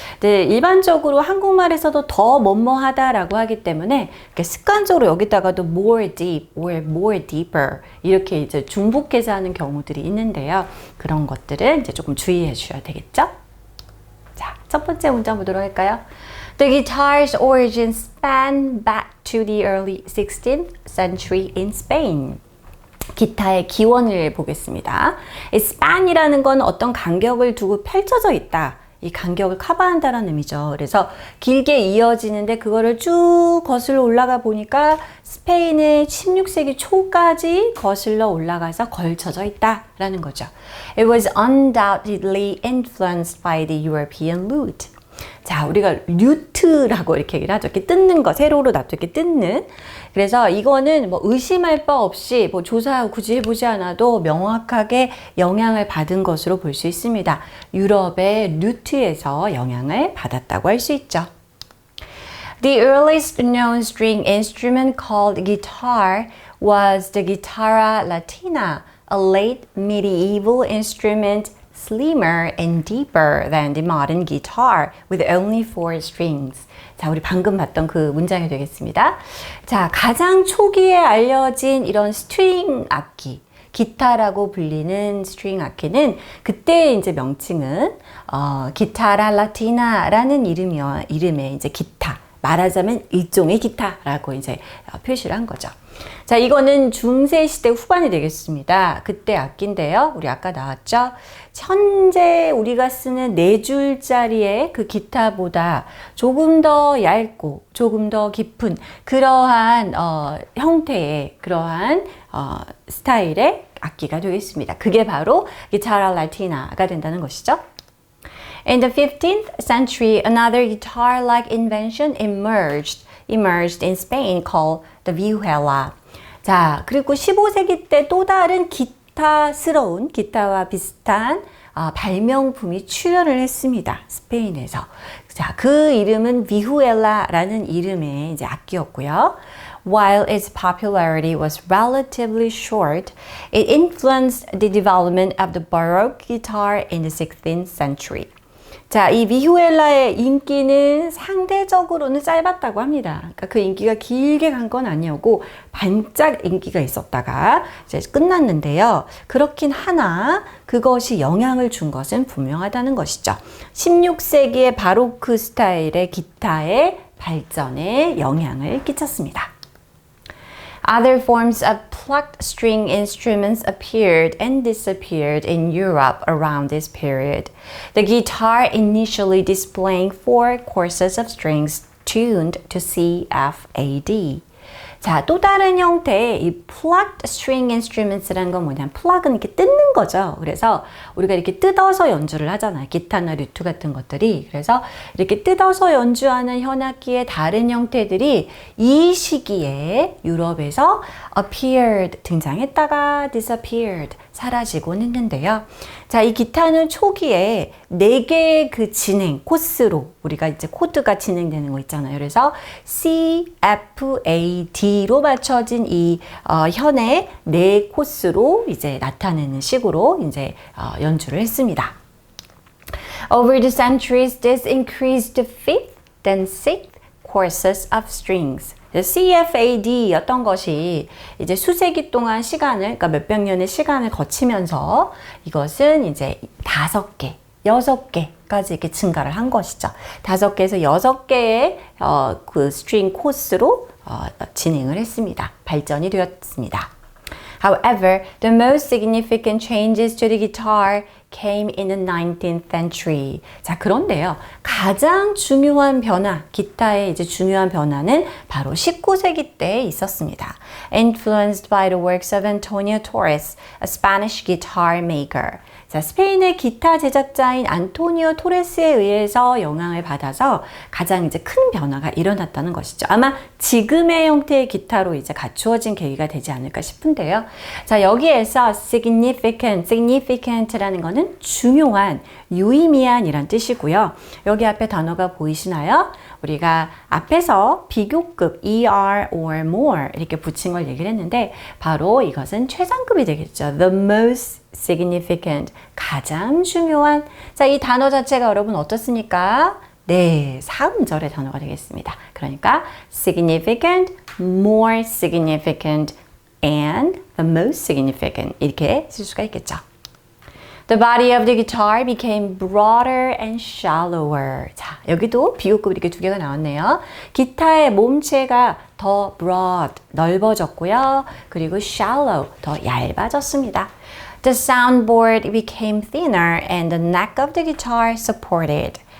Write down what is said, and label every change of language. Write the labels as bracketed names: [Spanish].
[Korean] 네, 일반적으로 한국말에서도 더 뭐뭐하다라고 하기 때문에 습관적으로 여기다가도 [English] more deep or more deeper [Korean] 이렇게 이제 중복해서 하는 경우들이 있는데요. 그런 것들은 이제 조금 주의해 주셔야 되겠죠? 자, 첫 번째 문장 보도록 할까요? [English] The guitar's origins span back to the early 16th century in Spain. [Korean] 기타의 기원을 보겠습니다. 이 span이라는 건 어떤 간격을 두고 펼쳐져 있다. 이 간격을 커버한다는 의미죠. 그래서 길게 이어지는데 그거를 쭉 거슬러 올라가 보니까 스페인의 16세기 초까지 거슬러 올라가서 걸쳐져 있다라는 거죠. [English] It was undoubtedly influenced by the European lute. [Korean] 자, 우리가 류트라고 이렇게 얘기를 하죠. 이렇게 뜯는 거, 세로로 놔두고 이렇게 뜯는. 그래서 이거는 뭐 의심할 바 없이 뭐 조사 굳이 해보지 않아도 명확하게 영향을 받은 것으로 볼 수 있습니다. 유럽의 류트에서 영향을 받았다고 할 수 있죠. [English] The earliest known string instrument called guitar was the guitarra latina, a late medieval instrument slimmer and deeper than the modern guitar with only 4 strings. [Korean] 자, 우리 방금 봤던 그 문장이 되겠습니다. 자, 가장 초기에 알려진 이런 스트링 악기, 기타라고 불리는 스트링 악기는 그때 이제 명칭은 기타라 라티나라는 이름의 이제 기타. 말하자면 일종의 기타라고 이제 표시를 한 거죠. 자, 이거는 중세 시대 후반이 되겠습니다. 그때 악기인데요. 우리 아까 나왔죠? 현재 우리가 쓰는 4줄짜리의 그 기타보다 조금 더 얇고 조금 더 깊은 그러한 형태의 그러한 스타일의 악기가 되겠습니다. 그게 바로 기타라 라티나가 된다는 것이죠. [English] In the 15th century, another guitar-like invention emerged in Spain called the vihuela. [Korean] 자, 그리고 15세기 때 또 다른 기타스러운, 기타와 비슷한 발명품이 출현을 했습니다. 스페인에서. 자, 그 이름은 vihuela라는 이름의 이제 악기였고요. [English] While its popularity was relatively short, it influenced the development of the Baroque guitar in the 16th century. [Korean] 자, 이 비후엘라의 인기는 상대적으로는 짧았다고 합니다. 그러니까 그 인기가 길게 간 건 아니었고 반짝 인기가 있었다가 이제 끝났는데요. 그렇긴 하나 그것이 영향을 준 것은 분명하다는 것이죠. 16세기의 바로크 스타일의 기타의 발전에 영향을 끼쳤습니다. [English] Other forms of plucked string instruments appeared and disappeared in Europe around this period. The guitar initially displaying 4 courses of strings tuned to C, F, A, D. [Korean] 자, 또 다른 형태의 이 [English] plucked string instruments [Korean] 라는 건 뭐냐면 plug은 이렇게 뜯는 거죠. 그래서 우리가 이렇게 뜯어서 연주를 하잖아요. 기타나 류트 같은 것들이. 그래서 이렇게 뜯어서 연주하는 현악기의 다른 형태들이 이 시기에 유럽에서 appeared 등장했다가 disappeared 사라지곤 했는데요. 자, 이 기타는 초기에 4개의 그 진행 코스로 우리가 이제 코드가 진행되는 거 있잖아요. 그래서 C, F, A, D로 맞춰진 이 현의 4 코스로 이제 나타내는 식으로 이제 연주를 했습니다. [English] Over the centuries, this increased to 5th, then 6th courses of strings. [Korean] CFAD였던 것이 이제 수세기 동안 시간을, 그러니까 몇백 년의 시간을 거치면서 이것은 이제 5개, 6개까지 이렇게 증가를 한 것이죠. 5개에서 6개의 그 스트링 코스로 진행을 했습니다. 발전이 되었습니다. [English] However, the most significant changes to the guitar came in the 19th century. [Korean] 자, 그런데요. 가장 중요한 변화, 기타의 이제 중요한 변화는 바로 19세기 때에 있었습니다. [English] Influenced by the works of Antonio Torres, a Spanish guitar maker. [Korean] 자, 스페인의 기타 제작자인 안토니오 토레스에 의해서 영향을 받아서 가장 이제 큰 변화가 일어났다는 것이죠. 아마 지금의 형태의 기타로 이제 갖추어진 계기가 되지 않을까 싶은데요. 자, 여기에서 significant라는 거는 중요한, 유의미한이란 뜻이고요. 여기 앞에 단어가 보이시나요? 우리가 앞에서 비교급 [English] ER or more [Korean] 이렇게 붙인 걸 얘기를 했는데 바로 이것은 최상급이 되겠죠. [English] The most significant, [Korean] 가장 중요한. 자, 이 단어 자체가 여러분 어떻습니까? 네, 사음절의 단어가 되겠습니다. 그러니까 [English] significant, more significant, and the most significant [Korean] 이렇게 쓸 수가 있겠죠. [English] The body of the guitar became broader and shallower. [Korean] 자, 여기도 비교급 이렇게 2개가 나왔네요. 기타의 몸체가 더 broad, 넓어졌고요. 그리고 shallow, 더 얇아졌습니다. [English] The soundboard became thinner and the neck of the guitar supported.